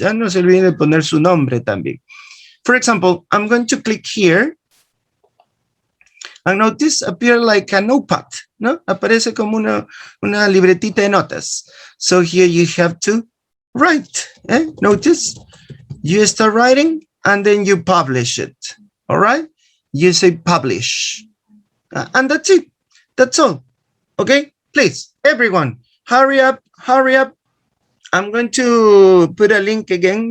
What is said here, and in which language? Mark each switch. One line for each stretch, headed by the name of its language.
Spanish: No se olviden de poner su nombre también.
English: For example, I'm going to click here. And notice appear like a notepad, ¿no?
Spanish: Aparece como una libretita de notas.
English: So here you have to write. Notice you start writing and then you publish it. All right? You say publish. And that's it. That's all. Okay? Please, everyone, hurry up, hurry up. I'm going to put a link again.